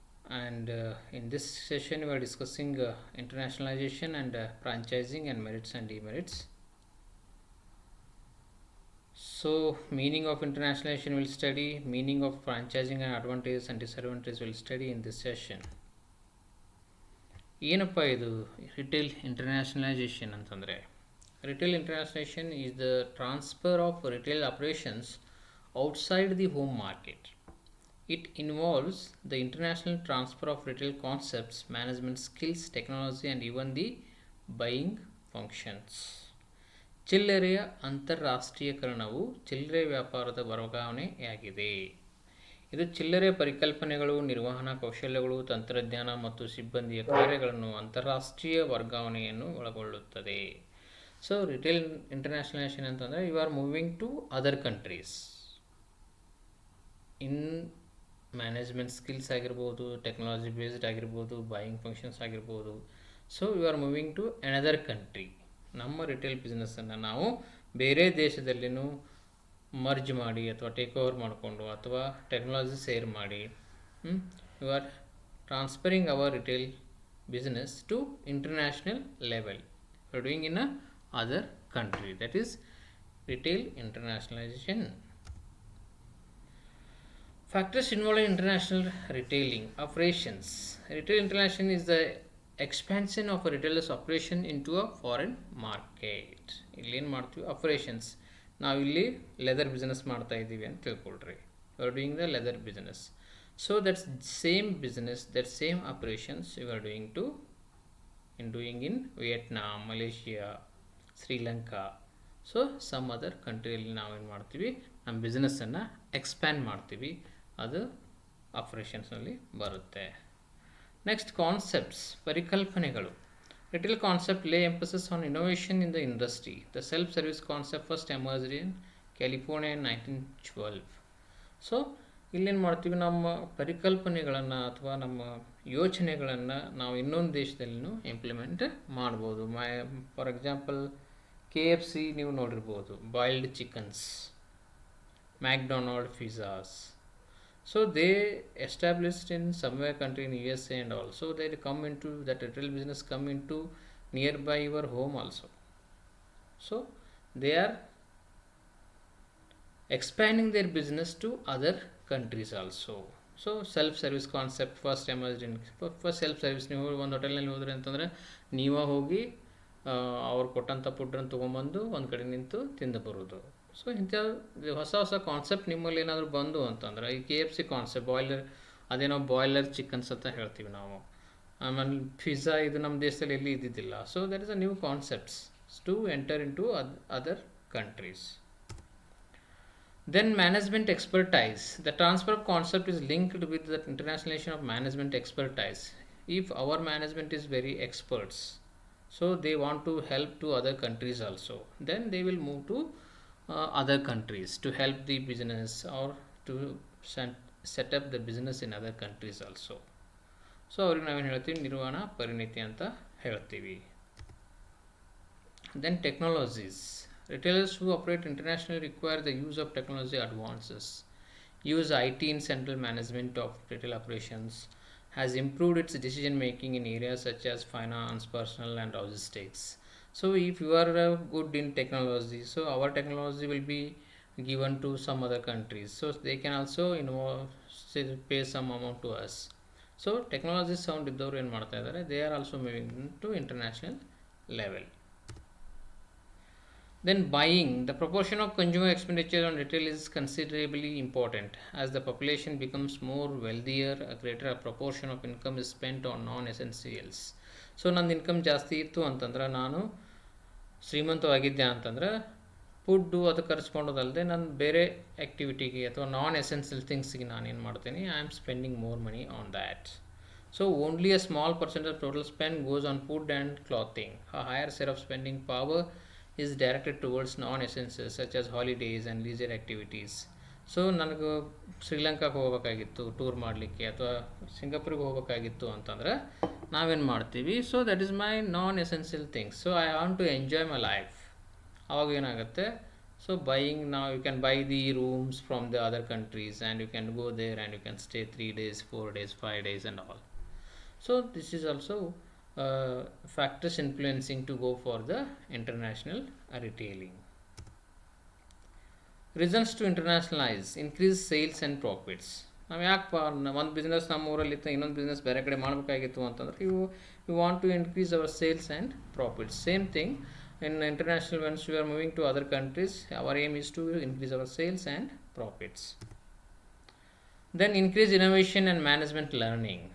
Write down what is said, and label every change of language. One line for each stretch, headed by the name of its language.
English: And in this session we are discussing internationalization and franchising and merits and demerits. So, meaning of internationalization will study, meaning of franchising and advantages and disadvantages will study in this session.
Kannada: ಏನಪ್ಪ ಇದು
English: Retail internationalization ಅಂತಂದರೆ retail internationalization is the transfer of retail operations outside the home market. It involves the international transfer of retail concepts, management skills, technology, and even the buying functions.
Kannada: ಚಿಲ್ಲರೆಯ ಅಂತಾರಾಷ್ಟ್ರೀಯಕರಣವು ಚಿಲ್ಲರೆ ವ್ಯಾಪಾರದ ವರ್ಗಾವಣೆಯಾಗಿದೆ. ಇದು ಚಿಲ್ಲರೆ ಪರಿಕಲ್ಪನೆಗಳು, ನಿರ್ವಹಣಾ ಕೌಶಲ್ಯಗಳು, ತಂತ್ರಜ್ಞಾನ ಮತ್ತು ಸಿಬ್ಬಂದಿಯ ಕಾರ್ಯಗಳನ್ನು ಅಂತಾರಾಷ್ಟ್ರೀಯ ವರ್ಗಾವಣೆಯನ್ನು ಒಳಗೊಳ್ಳುತ್ತದೆ.
English: So retail internationalization ಅಂತಂದರೆ you are moving to other countries in management skills ಆಗಿರ್ಬೋದು, technology based ಆಗಿರ್ಬೋದು, buying functions ಆಗಿರ್ಬೋದು. So you are moving to another country.
Kannada: ನಮ್ಮ ರಿಟೇಲ್ ಬಿಸ್ನೆಸ್ಸನ್ನು ನಾವು ಬೇರೆ ದೇಶದಲ್ಲಿನೂ ಮರ್ಜ್ ಮಾಡಿ ಅಥವಾ ಟೇಕ್ ಓವರ್ ಮಾಡಿಕೊಂಡು ಅಥವಾ ಟೆಕ್ನಾಲಜಿ ಶೇರ್ ಮಾಡಿ
English: You are transferring our retail business to international level. You are doing in a other country. That is retail internationalization. Factors involved in international retailing operations. Retail internationalization is the expansion of a retailer's operation into a foreign market.
Kannada: ಇಲ್ಲಿ ಏನು ಮಾಡ್ತೀವಿ, operations. ನಾವು ಇಲ್ಲಿ leather business ಮಾಡ್ತಾ ಇದ್ದೀವಿ ಅಂತ ತಿಳ್ಕೊಳ್ರಿ.
English: You are doing the leather business. So that's same business, that same operations you are doing in Vietnam, Malaysia, Sri Lanka.
Kannada: So some other ಕಂಟ್ರಿಯಲ್ಲಿ ನಾವೇನು ಮಾಡ್ತೀವಿ, ನಮ್ಮ ಬಿಸ್ನೆಸ್ಸನ್ನು ಎಕ್ಸ್ಪ್ಯಾಂಡ್ ಮಾಡ್ತೀವಿ. ಅದು ಆಪರೇಷನ್ಸ್ನಲ್ಲಿ ಬರುತ್ತೆ. ನೆಕ್ಸ್ಟ್ ಕಾನ್ಸೆಪ್ಟ್ಸ್, ಪರಿಕಲ್ಪನೆಗಳು.
English: Retail concept lay emphasis on innovation in the industry. The self service concept first emerged in California in 1912.
Kannada: So ಇಲ್ಲೇನು ಮಾಡ್ತೀವಿ, ನಮ್ಮ ಪರಿಕಲ್ಪನೆಗಳನ್ನು ಅಥವಾ ನಮ್ಮ ಯೋಚನೆಗಳನ್ನು ನಾವು ಇನ್ನೊಂದು ದೇಶದಲ್ಲಿನೂ ಇಂಪ್ಲಿಮೆಂಟ್ ಮಾಡ್ಬೋದು.
English: for example KFC
Kannada: ನೀವು ನೋಡಿರ್ಬೋದು,
English: Boiled chickens, McDonald pizzas. So they established in somewhere country in USA and also they come into that retail business, come into nearby your home also. So they are expanding their business to other countries also. So self service concept first emerged in. First self service.
Kannada: ನೀವು ಒಂದು ಹೋಟೆಲ್ನಲ್ಲಿ ಹೋದ್ರೆ ಅಂತಂದರೆ ನೀವೇ ಹೋಗಿ ಅವ್ರು ಕೊಟ್ಟಂಥ ಫುಡ್ಡನ್ನು ತೊಗೊಂಬಂದು ಒಂದು ಕಡೆ ನಿಂತು ತಿಂದು ಬರೋದು. ಸೊ ಇಂಥ ಹೊಸ ಹೊಸ ಕಾನ್ಸೆಪ್ಟ್ ನಿಮ್ಮಲ್ಲಿ ಏನಾದರೂ ಬಂದು ಅಂತಂದ್ರೆ, ಈ KFC ಕಾನ್ಸೆಪ್ಟ್, ಬಾಯ್ಲರ್, ಅದೇನೋ ಬಾಯ್ಲರ್ ಚಿಕನ್ಸ್ ಅಂತ ಹೇಳ್ತೀವಿ ನಾವು. ಆಮೇಲೆ ಪಿಜ್ಜಾ, ಇದು ನಮ್ಮ ದೇಶದಲ್ಲಿ ಎಲ್ಲಿ ಇದ್ದಿದ್ದಿಲ್ಲ.
English: So that is a new concepts to enter into other countries. Then management expertise. The transfer of concept is linked with the internationalization of management expertise. If our management is very experts, so they want to help to other countries also, then they will move to other countries to help the business or to set up the business in other countries also.
Kannada: So ಅವ್ರಿಗೆ ನಾವೇನು ಹೇಳ್ತೀವಿ, ನಿರ್ವಹಣಾ ಪರಿಣಿತಿ ಅಂತ ಹೇಳ್ತೀವಿ.
English: Then technologies. Retailers who operate internationally require the use of technology advances. Use IT in central management of retail operations has improved its decision making in areas such as finance, personnel, and logistics. So if you are good in technology, so our technology will be given to some other countries, so they can also pay some amount to us. So technology sound
Kannada: iddavaru ಏನು ಮಾಡ್ತಾ ಇದ್ದಾರೆ,
English: they are also moving to international level. Then buying. The proportion of consumer expenditure on retail is considerably important. As the population becomes more wealthier, a greater proportion of income is spent on non-essentials.
Kannada: So ನನ್ನ income ಜಾಸ್ತಿ ಇತ್ತು ಅಂತಂದ್ರೆ, ನಾನು ಶ್ರೀಮಂತವಾಗಿದ್ದೆ ಅಂತಂದ್ರೆ, food ಅದು ಖರ್ಚ್ಕೊಂಡೋದಲ್ಲದೆ ನಾನು ಬೇರೆ ಆ್ಯಕ್ಟಿವಿಟಿಗೆ ಅಥವಾ ನಾನ್ ಎಸೆನ್ಷಿಯಲ್ ಥಿಂಗ್ಸಿಗೆ ನಾನೇನು ಮಾಡ್ತೀನಿ,
English: I am spending more money on that. So only a small percentage of total spend goes on food and clothing. A higher share of spending power is directed towards non-essentials such as holidays and leisure activities.
Kannada: So ನನಗೆ ಶ್ರೀಲಂಕಾಗೆ ಹೋಗ್ಬೇಕಾಗಿತ್ತು tour ಮಾಡಲಿಕ್ಕೆ ಅಥವಾ ಸಿಂಗಾಪುರಿಗೆ ಹೋಗ್ಬೇಕಾಗಿತ್ತು ಅಂತಂದ್ರೆ ನಾವೇನು ಮಾಡ್ತೀವಿ,
English: So that is my non essential things, so I want to enjoy my life.
Kannada: ಅವಾಗ ಏನಾಗುತ್ತೆ,
English: so buying, now you can buy the rooms from the other countries and you can go there and you can stay 3 days, 4 days, 5 days and all. So this is also factors influencing to go for the international retailing. Reasons to internationalize: increase sales and profits.
Kannada: ನಾವು ಯಾಕಪ್ಪ ಒಂದು business ನಮ್ಮ ಊರಲ್ಲಿ ಇತ್ತು, ಇನ್ನೊಂದು business ಬೇರೆ ಕಡೆ ಮಾಡಬೇಕಾಗಿತ್ತು ಅಂತಂದ್ರೆ
English: You want to increase our sales and profits. Same thing in international, once we are moving to other countries, our aim is to increase our sales and profits. Then increase innovation and management learning.